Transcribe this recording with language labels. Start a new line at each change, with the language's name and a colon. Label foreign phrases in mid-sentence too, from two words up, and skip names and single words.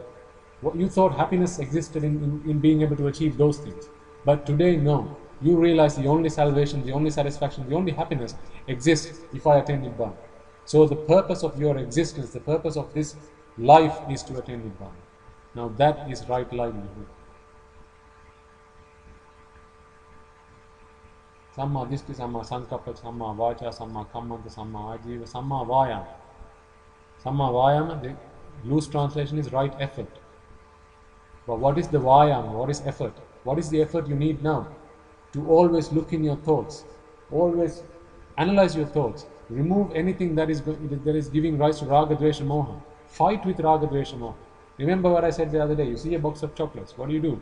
English: What you thought happiness existed in being able to achieve those things. But today, no. You realize the only salvation, the only satisfaction, the only happiness exists if I attain Nibbana. So the purpose of your existence, the purpose of this life is to attain Nibbana. Now that is right livelihood.
Pali: Samma Ditti, Samma Sankappa, Samma Vacha, Samma Kammanta, Samma Ajiva, Samma Vayama. Samma Vayama,
English: the loose translation is right effort. But what is the Vayama? What is effort? What is the effort you need now? To always look in your thoughts, always analyze your thoughts, remove anything that is giving rise to
Pali: Raga, Dvesha, Moha.
English: Fight with
Pali: Raga, Dvesha, Moha.
English: Remember what I said the other day, you see a box of chocolates, what do?